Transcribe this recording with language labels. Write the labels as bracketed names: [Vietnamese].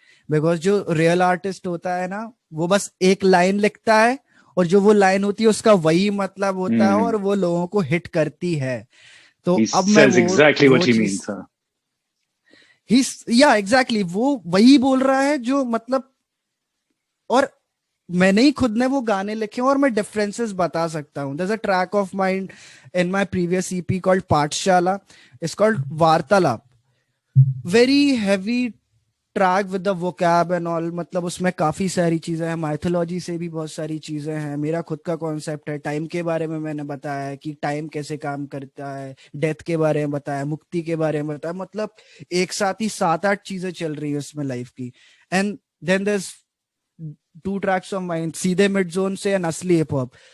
[Hindi] Because जो real artist होता है ना, वो बस एक लाइन लिखता है और जो वो लाइन होती है उसका वही मतलब होता है और वो लोगों को हिट करती है. तो अब मैं [English] exactly what he means, [Hindi] या एग्जैक्टली वो वही बोल रहा है जो मतलब, और मैंने ही खुद ने वो गाने लिखे और मैं डिफरेंसेस बता सकता हूँ. [English] there's a track of mine in my previous EP called Pathshala, it's called Vartalap, very heavy track with the vocab and all. [Hindi] मतलब उसमें काफी सारी चीजें हैं, माइथोलॉजी से भी बहुत सारी चीजें हैं, मेरा खुद का कॉन्सेप्ट है, टाइम के बारे में मैंने बताया है कि टाइम कैसे काम करता है, डेथ के बारे में बताया, मुक्ति के बारे में बताया, मतलब एक साथ ही 7-8 चीजें चल रही है उसमें लाइफ की. [English] And then there's 2 tracks of mine, सीधे mid zone से and असली हिप हॉप.